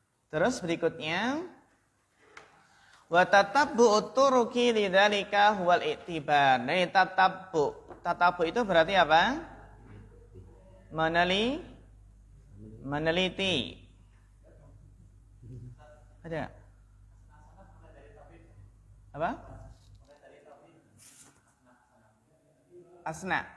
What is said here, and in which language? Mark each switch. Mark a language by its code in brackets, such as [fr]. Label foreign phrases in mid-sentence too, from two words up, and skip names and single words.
[id] Terus berikutnya [ar] وتتبع الطرق لذلك هو الاعتبار. [id] Nah, tatabbu itu berarti apa? Meneliti. Ada? Apa? Asna.